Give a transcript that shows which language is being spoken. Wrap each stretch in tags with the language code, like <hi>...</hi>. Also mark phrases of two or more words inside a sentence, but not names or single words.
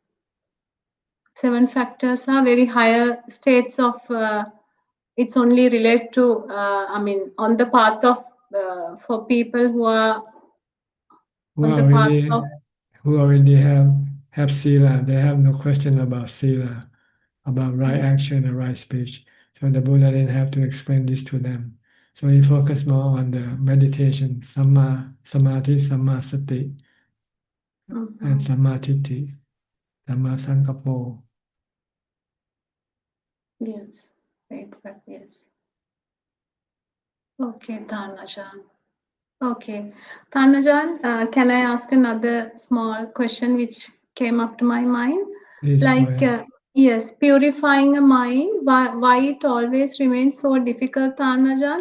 <en>7 factors are very higher states of it's only relate to I mean on the path of for people who are Who on the path already of who already have sila, they have no question about sila, about right action and right speech. So the Buddha didn't have to explain this to them. So he focused more on the meditation,</en> <pi>samma samadhi, samma sati, and sammaทิฏฐิ, samma sankappo.</pi> <en>yes, right, yes. Okay, Tanajan. Okay, Tanajan, can I ask another small question which came up to my mind? Please go Like, ahead. yes, purifying a mind, why it always remains so difficult, Tanajan?</en>